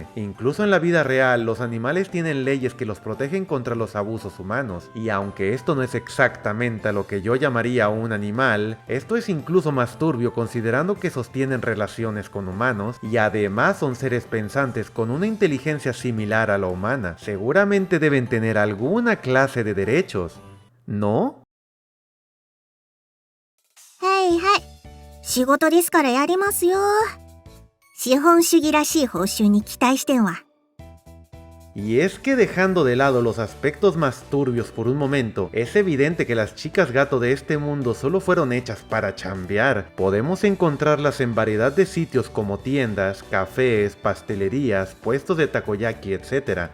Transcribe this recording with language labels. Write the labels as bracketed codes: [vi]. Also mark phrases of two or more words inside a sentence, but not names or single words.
[es] Incluso en la vida real, los animales tienen leyes que los protegen contra los abusos humanos, y aunque esto no es exactamente a lo que yo llamaría un animal, esto es incluso más turbio considerando que sostienen relaciones con humanos, y además son seres pensantes con una inteligencia similar a la humana. Seguramente deben tener alguna clase de derechos, ¿no? [ja] はいはい、仕事ですからやりますよ。資本主義らしい報酬に期待してんわ。 [es] Y es que dejando de lado los aspectos más turbios por un momento, es evidente que las chicas gato de este mundo solo fueron hechas para chambear. Podemos encontrarlas en variedad de sitios como tiendas, cafés, pastelerías, puestos de takoyaki, etc.